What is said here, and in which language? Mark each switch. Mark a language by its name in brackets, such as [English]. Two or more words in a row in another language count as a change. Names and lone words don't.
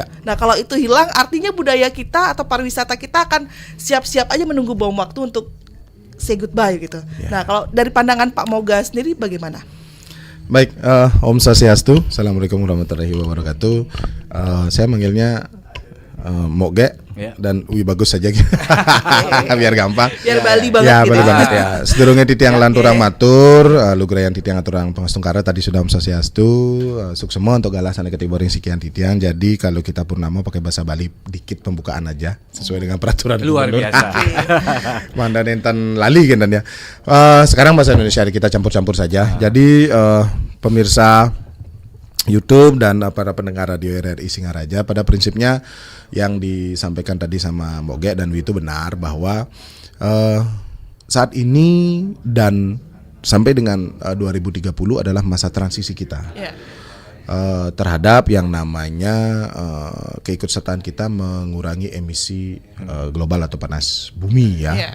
[Indonesian] Nah, kalau itu hilang artinya budaya kita atau pariwisata kita akan siap-siap aja menunggu bom waktu untuk [English] say goodbye [Indonesian] gitu. Nah, kalau dari pandangan Pak Moga sendiri bagaimana? Baik, [Sanskrit] Om Swastiastu. [Arabic] السلام عليكم ورحمة الله وبركاته. [Indonesian] Saya manggilnya Moge dan Wi bagus saja biar gampang. Biar Bali banget ya, gitu. Bali banget ya. [Balinese] Sedurunge titiang lanturang matur, lugrayan titiang aturang pangastungkara [Indonesian] tadi sudah [Sanskrit] Om Swastiastu, [Balinese] suksemo untuk galasan ketiboring sekian titiang. [Indonesian] Jadi kalau kita purnama pakai bahasa Bali dikit pembukaan aja sesuai dengan peraturan Luar gubernur. biasa. [Balinese] Mandan enten lali kan ya. [Indonesian] Sekarang bahasa Indonesia kita campur-campur saja. Jadi pemirsa YouTube dan para pendengar radio RRI Singaraja, pada prinsipnya yang disampaikan tadi sama Moge dan Wi itu benar bahwa saat ini dan sampai dengan 2030 adalah masa transisi kita terhadap yang namanya keikutsertaan kita mengurangi emisi global atau panas bumi ya.